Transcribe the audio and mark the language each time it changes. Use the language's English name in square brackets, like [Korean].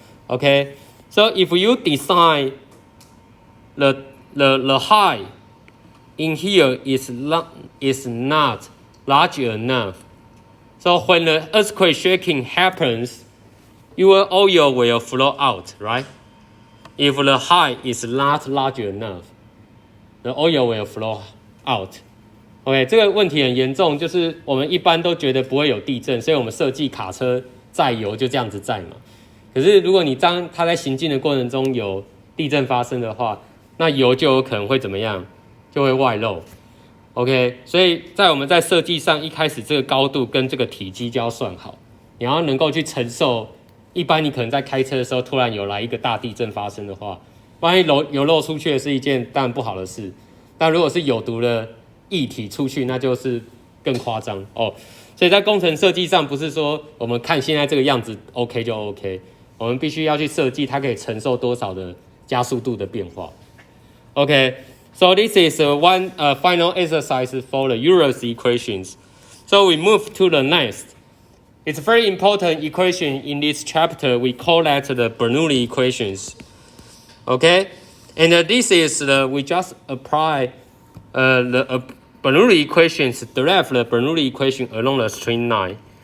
[English] Okay, so if you design the height in here is not large enough, so when the earthquake shaking happens, your oil will flow out, right? If the height is not large enough, the oil will flow out. [Chinese] OK， 这个问题很严重，就是我们一般都觉得不会有地震，所以我们设计卡车载油就这样子载嘛。可是如果你当它在行进的过程中有地震发生的话，那油就有可能会怎么样？就会外漏。 OK， 所以我们在设计上一开始这个高度跟这个体积就要算好，你要能够去承受。一般你可能在开车的时候突然有来一个大地震发生的话，万一油漏出去的是一件当然不好的事，但如果是有毒的液体出去，那就是更夸张哦。所以在工程设计上，不是说我们看现在这个样子 OK 就 OK， 我们必须要去设计它可以承受多少的加速度的变化。 [English] OK， so this is one final exercise for the Euler's equations. So we move to the next. It's a very important equation in this chapter. We call that the Bernoulli equations. Okay, and this is we just apply the Bernoulli equations, derive the Bernoulli equation along the straight line.